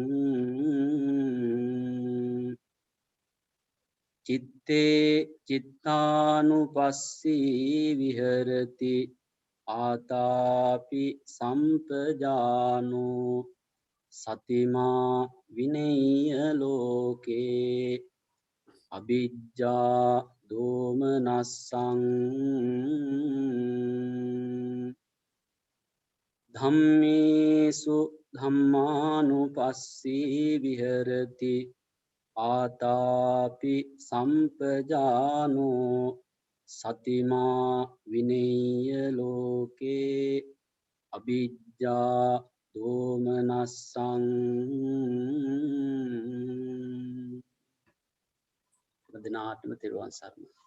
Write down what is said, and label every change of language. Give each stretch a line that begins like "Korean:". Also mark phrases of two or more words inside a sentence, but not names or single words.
Pali: චිත්තේ චිත්තානුපස්සී විහෙරති ආතාපි සම්පජානෝ සතිමා විනෙය්‍ය ලෝකේ අවිජ්ජා දෝමනස්සං ධම්මේසු ධම්මානුපස්සී විහෙරති ආතාපි සම්පජානෝ සතිමා විනෙය්‍ය ලෝකේ අවිජ්ජා දෝමනස්සං
Sinhala: දෙනාටම තෙරුවන් සරණයි.